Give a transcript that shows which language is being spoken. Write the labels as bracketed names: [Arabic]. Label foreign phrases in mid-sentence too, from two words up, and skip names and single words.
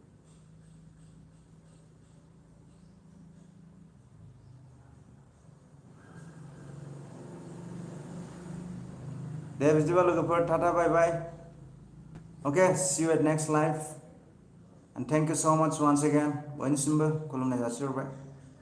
[Bodo] दे बिदिबा लोगोफोर [English] tata bye bye okay see you at next life and thank you so much once again [Bodo] बयनिसिमबो खुलुमनाय जासिहरबाय